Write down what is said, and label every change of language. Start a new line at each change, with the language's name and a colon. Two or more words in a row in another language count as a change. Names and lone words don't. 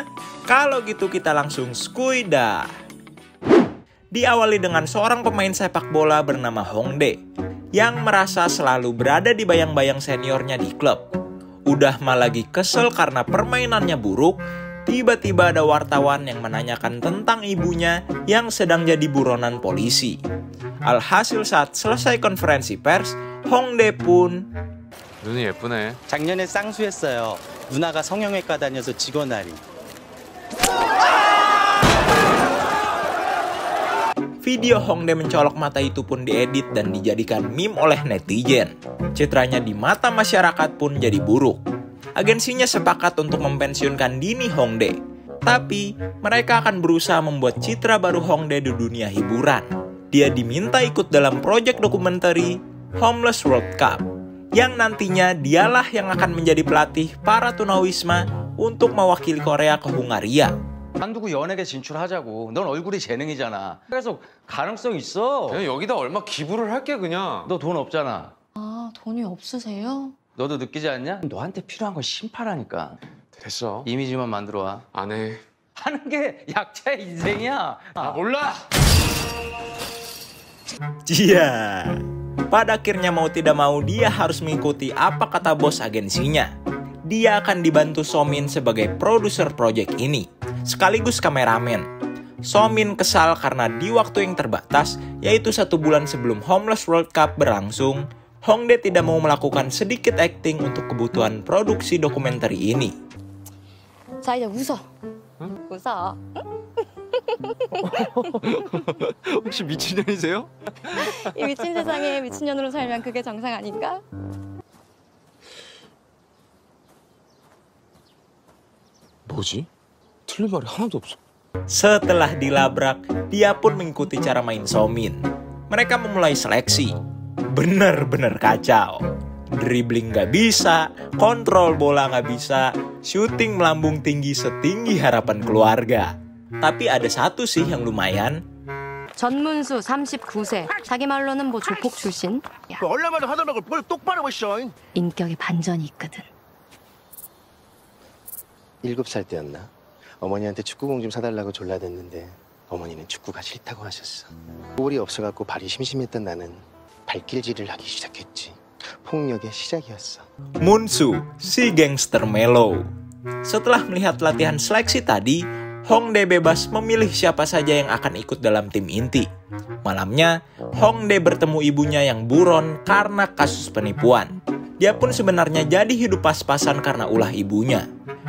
Indonesian: Kalau gitu kita langsung skuida. Diawali dengan seorang pemain sepak bola bernama Hongdae yang merasa selalu berada di bayang-bayang seniornya di klub. Udah mah lagi kesel karena permainannya buruk, tiba-tiba ada wartawan yang menanyakan tentang ibunya yang sedang jadi buronan polisi. Alhasil saat selesai konferensi pers, Hongdae pun
Korean: 눈이 예쁘네. 작년에 쌍수했어요. 누나가 성형외과 다녀서 직원아리.
Indonesian: Video Hongdae mencolok mata itu pun diedit dan dijadikan meme oleh netizen. Citranya di mata masyarakat pun jadi buruk. Agensinya sepakat untuk mempensiunkan dini Hongdae. Tapi, mereka akan berusaha membuat citra baru Hongdae di dunia hiburan. Dia diminta ikut dalam proyek dokumenter Homeless World Cup, yang nantinya dialah yang akan menjadi pelatih para tunawisma untuk mewakili Korea ke Hungaria.
Korean: 한두고 연예계 진출하자고. 넌 얼굴이 재능이잖아. 그래서 가능성 있어. 그냥 여기다 얼마 기부를 할게 그냥. 너 돈 없잖아. 아, 돈이 없으세요? 너도 느끼지 않냐? 너한테 필요한 건 심파라니까. 됐어. 이미지만 만들어 와. 안 해. 하는 게 약자의 인생이야. 아 몰라.
Indonesian: Iya. Pada akhirnya mau tidak mau dia harus mengikuti apa kata bos agensinya. Dia akan dibantu Somin sebagai produser proyek ini, sekaligus kameramen. Somin kesal karena di waktu yang terbatas, yaitu 1 bulan sebelum Homeless World Cup berlangsung, Hongdae tidak mau melakukan sedikit acting untuk kebutuhan produksi dokumenter ini. 자, 이제 웃어. 응? 웃어. 혹시 미친년이세요? 이 미친 세상에 미친년으로 살면 그게 정상 아닌가? 뭐지? 틀린 말이 하나도 없어. Setelah dilabrak, dia pun mengikuti cara main Somin. Mereka memulai seleksi. Bener-bener kacau. Dribbling gak bisa, kontrol bola gak bisa, syuting melambung tinggi setinggi harapan keluarga. Tapi ada satu sih yang lumayan. 전문수 39세. 자기 말로는 뭐 조폭 출신. 얼마나 하다 말고 뭘 똑바로 보시오. 인격에 반전이 있거든. 7살 때였나? 어머니한테 축구공 좀 사달라고 졸라댔는데 어머니는 축구가 싫다고 하셨어. 볼이 없어갖고 발이 심심했던 나는 발길질을 하기 시작했지. 폭력의 시작이었어. Munsu, si
English: gangster mellow.
Indonesian: Setelah melihat latihan seleksi tadi, Hongdae bebas memilih siapa saja yang akan ikut dalam tim inti. Malamnya, Hongdae bertemu ibunya yang buron karena kasus penipuan. Dia pun sebenarnya jadi hidup pas-pasan karena ulah ibunya.